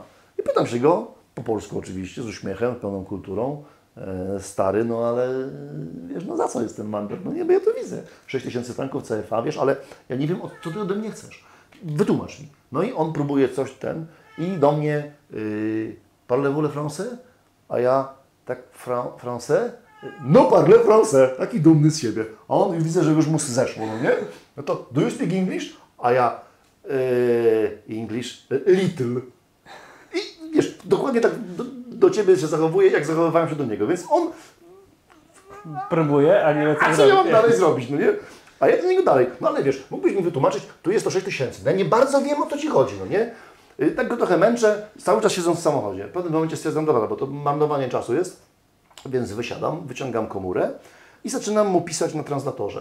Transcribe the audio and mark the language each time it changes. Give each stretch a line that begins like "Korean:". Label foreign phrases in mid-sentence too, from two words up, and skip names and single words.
Polish: I pytam się go, po polsku oczywiście, z uśmiechem, pełną kulturą, stary, no ale wiesz, no za co jest ten mandat? No nie, bo ja to widzę. 6000 franków CFA, wiesz, ale ja nie wiem, co ty ode mnie chcesz. Wytłumacz mi. No i on próbuje coś i do mnie
French: parlez-vous le français?
Polish: A ja tak français?
French: No parle français.
Polish: Taki dumny z siebie. A on już widzę, że już mu zeszło, no nie? No to
English: do you speak English?
Polish: A ja
English: English little.
Polish: I wiesz, dokładnie tak do Ciebie się zachowuje, jak zachowywałem się do niego. Więc on... Próbuje, a nie wie co A co ja mam dalej zrobić, no nie? A ja do niego dalej. No ale wiesz, mógłbyś mi wytłumaczyć, tu jest to 6000. No ja nie bardzo wiem, o co Ci chodzi, no nie? Tak go trochę męczę, cały czas siedząc w samochodzie. W pewnym momencie stwierdzam, dobra, bo to marnowanie czasu jest, więc wysiadam, wyciągam komórę i zaczynam mu pisać na translatorze.